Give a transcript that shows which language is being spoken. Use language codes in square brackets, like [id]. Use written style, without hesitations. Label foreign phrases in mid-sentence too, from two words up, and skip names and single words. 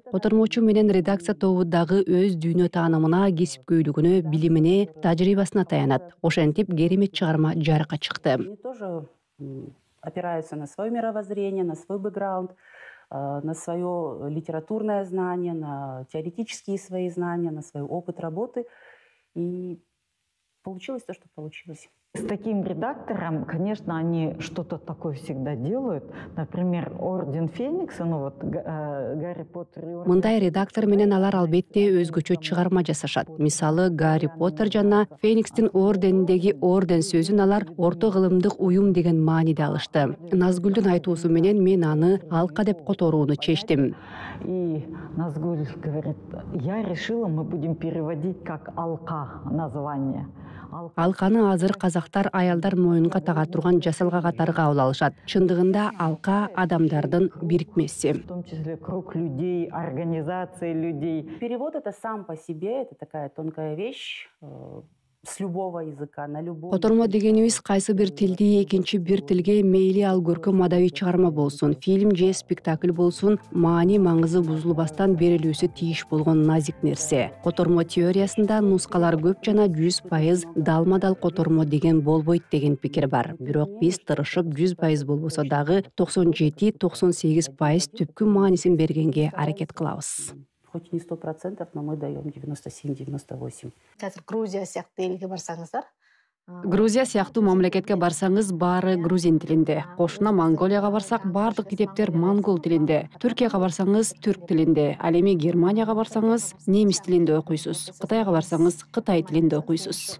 [ky] Котормочу менен редакция тобу дагы өз дүйнө таанымына, кесипкөйлүгүнө, билимине, тажрыйбасына таянат. Ошентип керемет чыгарма жарыкка чыкты. [ru] Они тоже опираются на свое мировоззрение, на свой бэкграунд, на свое литературное знание, на теоретические свои знания, на свой опыт работы. И получилось то, что получилось. С таким редактором, конечно, они что-то такое всегда делают. Например, Орден Феникса, ну вот Гарри Поттер и Орден... [ky] Мындай редактор менен алар албетте өзгөчө чыгарма жасашат. Мисалы, Гарри Поттер жана Феникстин ордениндеги орден сөзүн алар орто кылымдык уюм деген мааниде алышты. Назгүлдүн айтуусу менен мен аны алка деп которууну чечтим. [ru] И Назгуль говорит, я решила, мы будем переводить как алка название. [ky] Алканы азыр казактар аялдар моюнга тага турган жасалга катары кабыл алышат. Чындыгында алка адамдардын бирикмеси. [ru] В том числе круг людей, организации людей. Перевод это сам по себе, это такая тонкая вещь. С любого языка, на любой... [ky] Котормо дегенибиз кайсы бир тилди экинчи бир тилге мейли ал көркөм адабий чыгарма болсун, фильм же спектакль болсун, маани маңызы бузулбастан берилүүсү тийиш болгон назик нерсе. Котормо теориясында нускалар көп жана 100% далма-дал котормо деген болбойт деген пикир бар. Бирок биз тырышып 100% болбосо дагы 97-98% түпкү маанисин бергенге аракет кылабыз. [ru] Хоть не 100%, но мы даем 97-98%. [kk] Қазір Грузия сияқты елге барсаңыздар. [ky] Грузия сыяктуу мамлекетке барсаңыз баары грузин тилинде. Кошуна Монголияга барсак бардык китептер монгол тилинде. Түркияга барсаңыз түрк тилинде. Ал эми Германияга барсаңыз немис тилинде окуйсуз. Кытайга барсаңыз кытай тилинде окуйсуз.